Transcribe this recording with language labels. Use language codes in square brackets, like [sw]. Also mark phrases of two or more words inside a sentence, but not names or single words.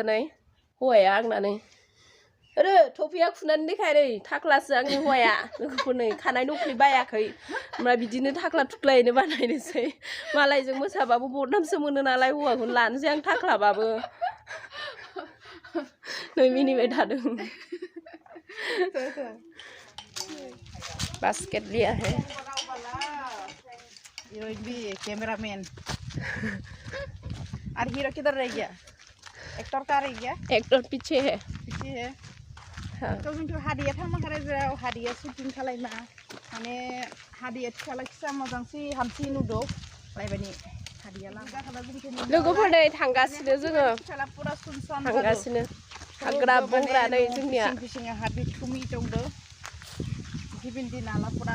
[brx] नै हौवाया आंना नै आरो थफिया खुनानै देखाय नै थाख्लासो आंनि हौवाया लोगोफोर नै खानाय नख्लि बायाखै ओमफ्राय बिदिनो थाख्ला थुख्लायैनो बानायनोसै मालायजों मोसाबाबो बदनामसो मोनो नालाय हौवाखौनो लानोसै आं थाख्लाबाबो नै मिनिबाय थादों बास्केट [hi] लिया है हीरोइन भी कैमरामैन और हीरो किधर रह गया एक्टर कहाँ रह गया एक्टर पीछे है हाँ तो [brx] जोंथ' हादिया थांमाखाराय जेराव हादिया शुटिं खालायना माने हादिया थिखाला खिसा मोजांसि हामसि नुदो लायबानि हादिया लोगोफोर नै थांगासिनो जोङो थांगासिनो हाग्रा बंग्रा नै जोंनिया हाबि थुमि दंदो गिबिनदि नालाफोरा